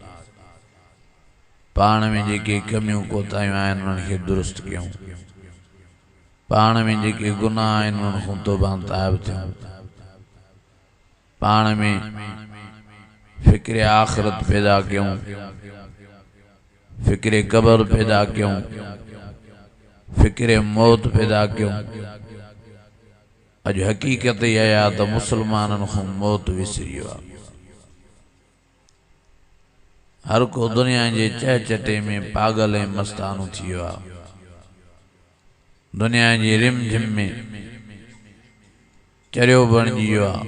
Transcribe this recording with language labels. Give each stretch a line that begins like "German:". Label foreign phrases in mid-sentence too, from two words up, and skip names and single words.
Sindhi: पाण में जेके कमियूं कोताहियूं आहिनि उन्हनि खे दुरुस्त कयूं, पाण में जेके गुनाह आहिनि उन्हनि खां तौबा ताइब थियूं, पाण में फ़िक्र आख़िरत पैदा कयूं, फ़िक्र क़ब्र पैदा कयूं, फ़िक्र मौत पैदा कयूं। अज हकीकत यह है तो मुसलमानन को मौत विसरियो आहे। हर को दुनिया के चह चटे में पागल ऐं मस्तानो थियो आहे। दुनिया की रिम झिम में चरियो बणिजी वियो आहे।